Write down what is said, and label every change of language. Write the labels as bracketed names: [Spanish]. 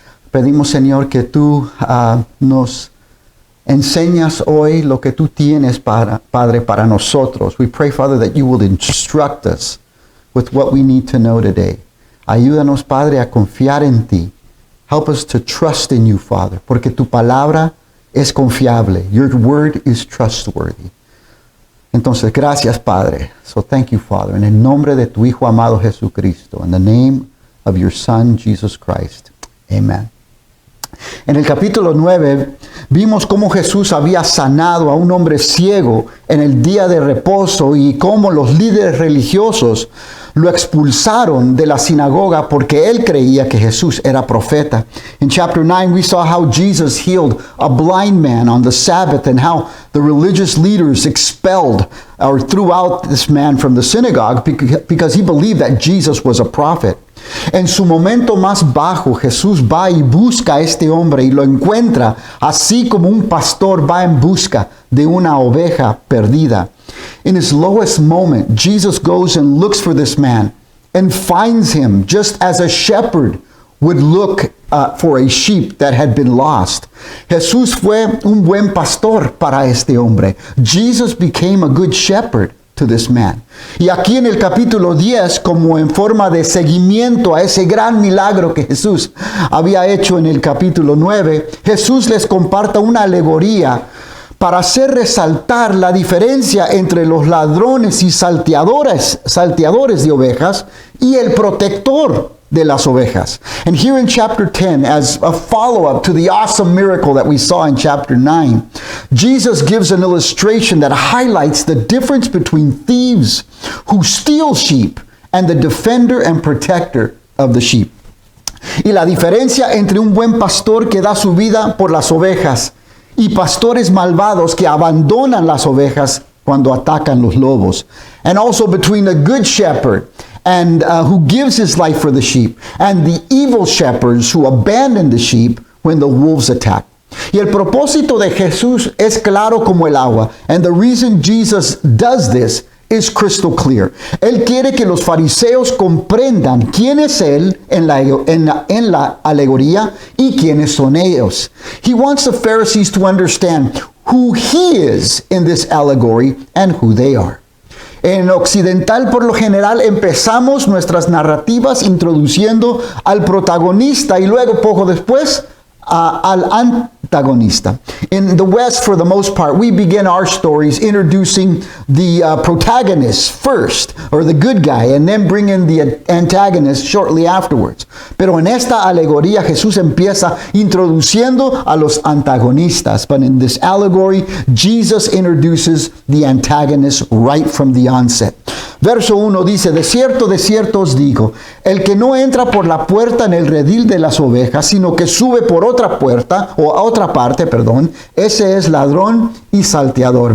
[Spanish] Pedimos, Señor, que tú nos enseñas hoy lo que tú tienes, Padre, para nosotros. [English] We pray, Father, that you will instruct us with what we need to know today. [Spanish] Ayúdanos, Padre, a confiar en ti. [English] Help us to trust in you, Father, [Spanish] porque tu palabra es confiable. [English] Your word is trustworthy. [Spanish] Entonces, gracias, Padre. [English] So thank you, Father. [Spanish] En el nombre de tu Hijo amado Jesucristo. [English] In the name of your Son, Jesus Christ. Amen. [Spanish] En el capítulo 9 vimos cómo Jesús había sanado a un hombre ciego en el día de reposo y cómo los líderes religiosos lo expulsaron de la sinagoga porque él creía que Jesús era profeta. [English] In chapter 9 we saw how Jesus healed a blind man on the Sabbath and how the religious leaders expelled or threw out this man from the synagogue because he believed that Jesus was a prophet. [Spanish] En su momento más bajo, Jesús va y busca a este hombre y lo encuentra, así como un pastor va en busca de una oveja perdida. [English] In his lowest moment, Jesus goes and looks for this man and finds him just as a shepherd would look for a sheep that had been lost. [Spanish] Jesús fue un buen pastor para este hombre. [English] Jesus became a good shepherd to this man. [Spanish] Y aquí en el capítulo 10, como en forma de seguimiento a ese gran milagro que Jesús había hecho en el capítulo 9, Jesús les comparta una alegoría para hacer resaltar la diferencia entre los ladrones y salteadores de ovejas y el protector de las ovejas. [English] And here in chapter 10, as a follow-up to the awesome miracle that we saw in chapter 9, Jesus gives an illustration that highlights the difference between thieves who steal sheep and the defender and protector of the sheep. [Spanish] Y la diferencia entre un buen pastor que da su vida por las ovejas y pastores malvados que abandonan las ovejas cuando atacan los lobos. [English] And also between a good shepherd and who gives his life for the sheep, and the evil shepherds who abandon the sheep when the wolves attack. [Spanish] Y el propósito de Jesús es claro como el agua, [English] and the reason Jesus does this is crystal clear. [Spanish] Él quiere que los fariseos comprendan quién es él en la alegoría y quiénes son ellos. [English] He wants the Pharisees to understand who he is in this allegory and who they are. [Spanish] En Occidental, por lo general, empezamos nuestras narrativas introduciendo al protagonista y luego, poco después, al antagonista. [English] In the West, for the most part, we begin our stories introducing the protagonist first, or the good guy, and then bring in the antagonist shortly afterwards. [Spanish] Pero en esta alegoría, Jesús empieza introduciendo a los antagonistas. [English] But in this allegory, Jesus introduces the antagonist right from the onset. [Spanish] Verso 1 dice, de cierto os digo, el que no entra por la puerta en el redil de las ovejas, sino que sube por otra puerta, o a otra parte, perdón, ese es ladrón y salteador.